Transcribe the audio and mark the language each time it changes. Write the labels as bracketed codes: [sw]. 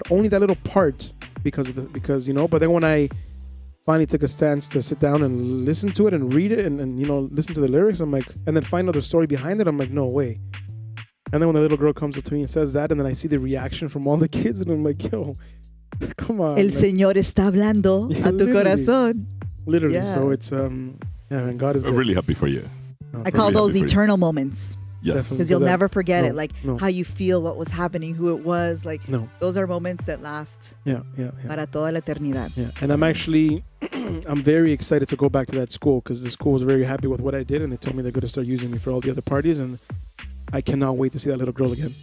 [en] But only that little part because you know. But then when I finally took a stance to sit down and listen to it and read it and you know, listen to the lyrics, I'm like, and then find out the story behind it, I'm like, no way. And then when the little girl comes up to me and says that, and then I see the reaction from all the kids, and I'm like, yo, come on. [es] El Señor está hablando a tu corazón. [en] Literally. Yeah. So it's and God is I'm good. really happy for you. I call those eternal moments. Yes. Because you'll never forget it. Like no. how you feel, what was happening, who it was. Like those are moments that last [es] para toda la eternidad. [en] Yeah. And I'm actually, I'm very excited to go back to that school because the school was very happy with what I did, and they told me they're going to start using me for all the other parties, and I cannot wait to see that little girl again.